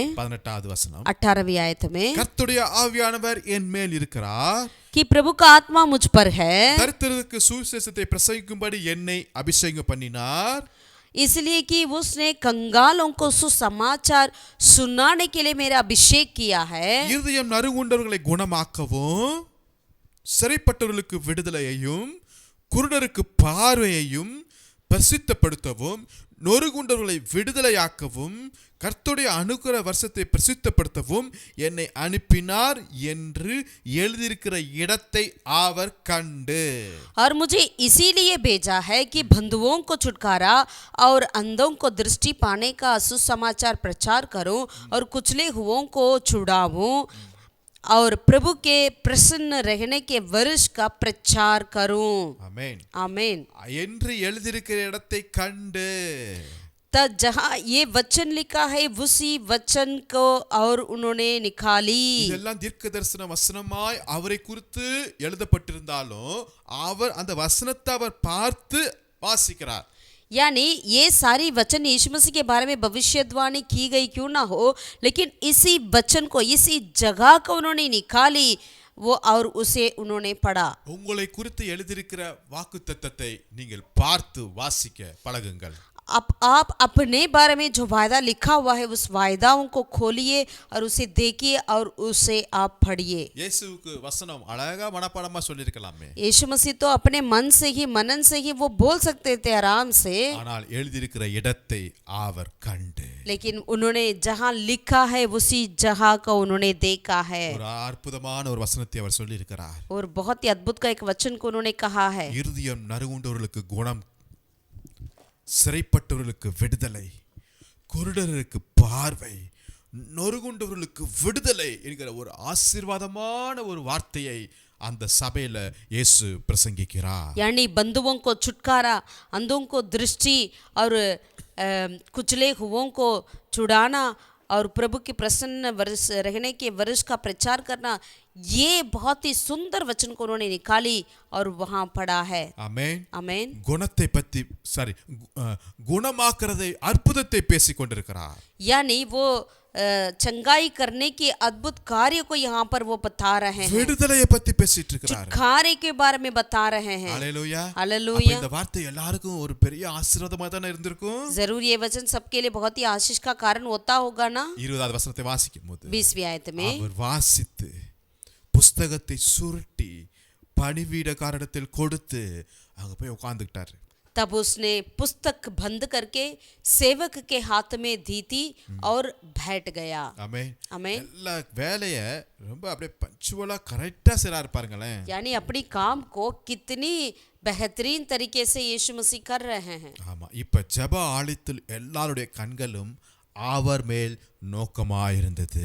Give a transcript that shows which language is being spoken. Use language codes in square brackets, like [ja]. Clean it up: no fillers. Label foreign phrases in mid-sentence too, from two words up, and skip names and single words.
[ta] 18வது வசனம். [hi] 18वीं आयत में [ta] கர்த்தருடைய ஆவியானவர் என் மேல் இருக்கிறார், [hi] कि प्रभु का आत्मा मुझ पर है, [ta] தரித்திரருக்கு சுவிசேஷத்தை பிரசங்கிக்கும்படி என்னை அபிஷேகம் பண்ணினார். [hi] इसलिए कि उसने कंगालों को सुसमाचार सुनाने के लिए मेरा अभिषेक किया है. [ta] இருதயம் நறுங்குண்டவர்களை குணமாக்கவும், சிறைப்பட்டவர்களுக்கு விடுதலையையும், குருடருக்கு பார்வையையும் பிரசித்தப்படுத்தவும், நொறுங்குண்டவர்களை விடுதலையாக்கவும், கர்த்தருடைய அனுக்கிரக வருஷத்தை பிரசித்தப்படுத்தவும் என்னை அனுப்பினார் என்று எழுதியிருக்கிற இடத்தை அவர் கண்டு. [hi] और मुझे इसीलिए भेजा है कि बंधुओं को छुटकारा और अंधों को दृष्टि पाने का सुसमाचार प्रचार करूं और कुचले हुओं को छुड़ाऊं और प्रभु के प्रसन्न रहने के वर्ष का प्रचार करूं. [ta] ஆமென். [hi] आमीन. [ta] என்று எழுதியிருக்கிற இடத்தை கண்டு. [hi] तब जहाँ ये वचन लिखा है उसी वचन को और उन्होंने निकाली. [ta] இதெல்லாம் தீர்க்க தரிசன வசனமாய் அவரை குறித்து எழுதப்பட்டிருந்தாலும் அவர் அந்த வசனத்தை அவர் பார்த்து வாசிக்கிறார். [hi] यानी ये सारी वचन यीशु मसीह के बारे में भविष्यवाणी की गई क्यों ना हो, लेकिन इसी वचन को, इसी जगह को उन्होंने निकाली वो और उसे उन्होंने पढ़ा. [ta] உங்களை குறித்து எழுதியிருக்கிற வாக்குத்தத்தத்தை நீங்கள் பார்த்து வாசிக்க பழகுங்கள். [hi] आप अपने बारे में जो वायदा लिखा हुआ है उस वायदाओं को खोलिए और उसे देखिए और उसे आप पढ़िए. [ta] இயேசுவுக்கு வசனம் அழகா மனப்பாடமா சொல்லியிருக்கலாமே. [hi] यीशु मसीह तो अपने मन से ही, मनन से ही वो बोल सकते थे आराम से, [ta] ஆனால் எழுதியிருக்கிற இடத்தை அவர் கண்டு. [hi] लेकिन उन्होंने जहाँ लिखा है उसी जगह को उन्होंने देखा है. [ta] ஒரு அற்புதமான ஒரு வசனத்தை அவர் சொல்லியிருக்கிறார். [hi] और बहुत ही अद्भुत का एक वचन को उन्होंने कहा है. [ta] இருதயம் நறுங்குண்டவர்களுக்கு குணம், சிறைப்பட்டவர்களுக்கு விடுதலை, குருடருக்கு பார்வை, நொறுங்குண்டவர்களுக்கு விடுதலை என்கிற ஒரு ஆசீர்வாதமான ஒரு வார்த்தையை அந்த சபையில இயேசு பிரசங்கிக்கிறார். [hi] यानी बंधुओं को छुटकारा, अंधों को दृष्टि और कुचले हुओं को छुड़ाना और प्रभु के प्रसन्न वर्ष रहने के वर्ष का प्रचार करना, ये बहुत ही सुंदर वचन को उन्होंने निकाली और वहाँ पढ़ा है. [ta] ஆமென். [hi] आमेन. [ta] குணத்தை பத்தி குணமாக்குறதை அற்புதத்தை பேசிக் கொண்டிருக்கிறார். [hi] यानी वो चंगाई करने के अद्भुत कार्य को यहाँ पर वो बता रहे हैं. [ta] விடுதலையை பத்தி பேசிட்டு இருக்கிறார். [hi] छुटकारे के बारे में बता रहे हैं. [ta] ஹalleluya. [hi] हालेलुया. [ta] இந்த வார்த்தை எல்லாருக்கும் ஒரு பெரிய ஆசீர்வாதமா தான இருந்திருக்கும். [hi] जरूर ये वचन सबके लिए बहुत ही आशीष का कारण होता होगा ना. [ta] 20வது வசனத்தை வாசிக்கும்போது [hi] 20वीं आयत में [ta] அவர் வாசித்து புஸ்தகத்தை சுருட்டி பணிவீடக்காரரிடத்தில் கொடுத்து அங்க போய் உட்கார்ந்துட்டார். [hi] तब उसने पुस्तक बंद करके सेवक के हाथ में दी थी और बैठ गया. [ta] ஆமென். [hi] आमेन. [ta] எல்லா வேலைய ரொம்ப அப்படியே பஞ்சுவலா கரெக்ட்டா செய்றாரு பாருங்களேன். [hi] यानी अपनी काम को कितनी बेहतरीन तरीके से यीशु मसीह कर रहे हैं. [ta] ஆமா. இப்ப ஜெப ஆலயத்தில் எல்லாருடைய கண்களும் அவர் மேல் நோக்கமாயிருந்தது.